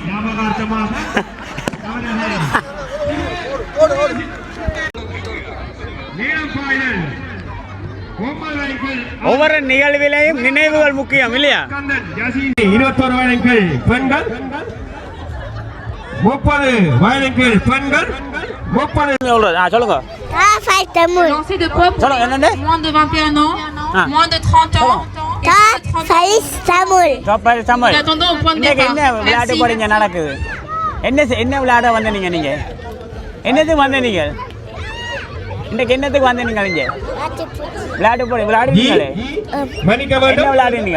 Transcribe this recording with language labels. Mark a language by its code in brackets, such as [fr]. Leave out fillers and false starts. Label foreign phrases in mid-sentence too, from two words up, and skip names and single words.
[ta] ஒவ்வொரு நிகழ்விலையும் நினைவுகள் முக்கியம் இல்லையா? 21 வயதின் பெண்கள், 30 வயதின் பெண்கள், 30 சொல்லுங்க. என்னண்டு [fr] moins de 21 ans, moins de 30 ans. [ta] என்ன விளையாட்டு போறீங்க நடக்குது? என்ன விளையாட வந்த நீங்க என்னத்துக்கு வந்த நீங்க? இன்னைக்கு என்னத்துக்கு வந்த நீங்க? நீங்க விளையாட்டு போறீங்க. விளையாடுவீங்களே, என்ன விளையாடுவீங்க?